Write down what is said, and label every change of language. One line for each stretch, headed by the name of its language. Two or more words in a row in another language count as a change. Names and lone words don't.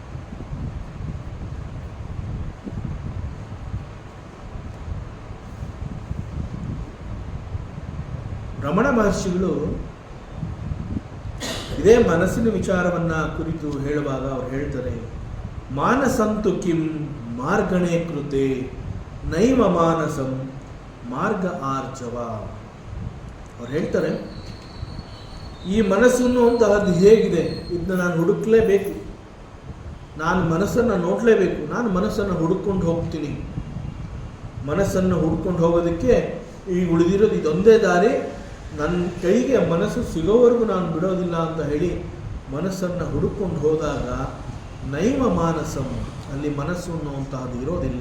Kannada: ರಮಣ ಮಹರ್ಷಿಗಳು ಇದೇ ಮನಸ್ಸಿನ ವಿಚಾರವನ್ನು ಕುರಿತು ಹೇಳುವಾಗ ಅವ್ರು ಹೇಳ್ತಾರೆ,
Sanskrit: ಮಾನಸಂತು ಕಿಂ ಮಾರ್ಗಣೇ ಕೃತೆ ನೈವ ಮಾನಸಂ ಮಾರ್ಗ ಆರ್ಜವ.
Kannada: ಅವ್ರು ಹೇಳ್ತಾರೆ, ಈ ಮನಸ್ಸು ಅನ್ನುವಂತಹದ್ದು ಹೇಗಿದೆ, ಇದನ್ನ ನಾನು ಹುಡುಕ್ಲೇಬೇಕು, ನಾನು ಮನಸ್ಸನ್ನು ನೋಡಲೇಬೇಕು, ನಾನು ಮನಸ್ಸನ್ನು ಹುಡುಕೊಂಡು ಹೋಗ್ತೀನಿ. ಮನಸ್ಸನ್ನು ಹುಡ್ಕೊಂಡು ಹೋಗೋದಕ್ಕೆ ಈಗ ಉಳಿದಿರೋದು ಇದೊಂದೇ ದಾರಿ, ನನ್ನ ಕೈಗೆ ಮನಸ್ಸು ಸಿಗೋವರೆಗೂ ನಾನು ಬಿಡೋದಿಲ್ಲ ಅಂತ ಹೇಳಿ ಮನಸ್ಸನ್ನು ಹುಡುಕೊಂಡು ಹೋದಾಗ
Sanskrit: ನೈವ ಮಾನಸಂ,
Kannada: ಅಲ್ಲಿ ಮನಸ್ಸು ಅನ್ನುವಂತಹದ್ದು ಇರೋದಿಲ್ಲ.